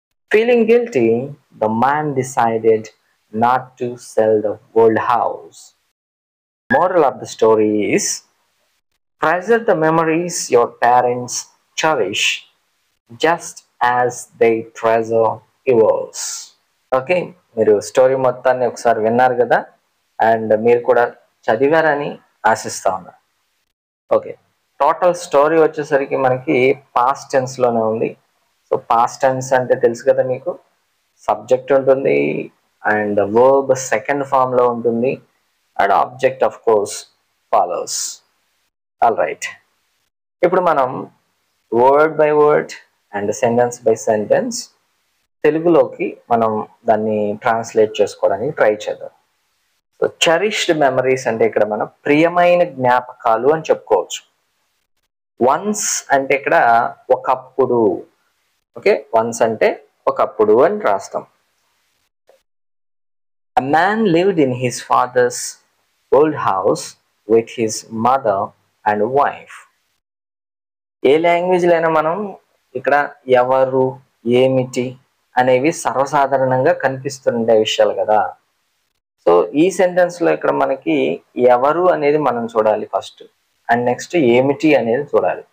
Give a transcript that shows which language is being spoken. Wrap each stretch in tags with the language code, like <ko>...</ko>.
<en>Feeling guilty, the man decided not to sell the old house. Moral of the story is treasure the memories your parents cherish just as they treasure yours.</en> <te>Okay, మీరు story మొత్తాన్ని ఒకసారి విన్నారు కదా, and మీరు కూడా చదివారని ఆశిస్తా ఉన్నా. Okay, total story వచ్చేసరికి మనకి పాస్ట్ టెన్స్లోనే ఉంది. సో పాస్ట్ టెన్స్ అంటే తెలుసు కదా మీకు, సబ్జెక్ట్ ఉంటుంది అండ్ వర్బ్ సెకండ్ ఫామ్లో ఉంటుంది and</te> <en>Object of course follows.</en> <te>All right, ఇప్పుడు మనం</te> <en>word by word and sentence by sentence</en> <te>తెలుగులోకి మనం దాన్ని ట్రాన్స్లేట్ చేసుకోవడానికి ట్రై చేద్దాం. సో చెరిష్డ్ మెమరీస్ అంటే ఇక్కడ మనం ప్రియమైన జ్ఞాపకాలు అని చెప్పుకోవచ్చు. వన్స్ అంటే ఇక్కడ ఒకప్పుడు. ఓకే, వన్స్ అంటే ఒకప్పుడు అని రాస్తాం.</te> <en>A man lived in his father's old house with his mother and wife.</en> <te>ఏ లాంగ్వేజ్లో అయినా మనం ఇక్కడ ఎవరు, ఏమిటి అనేవి సర్వసాధారణంగా కనిపిస్తుండే విషయాలు కదా. సో ఈ సెంటెన్స్లో ఇక్కడ మనకి ఎవరు అనేది మనం చూడాలి ఫస్ట్, అండ్ నెక్స్ట్ ఏమిటి అనేది చూడాలి.</te>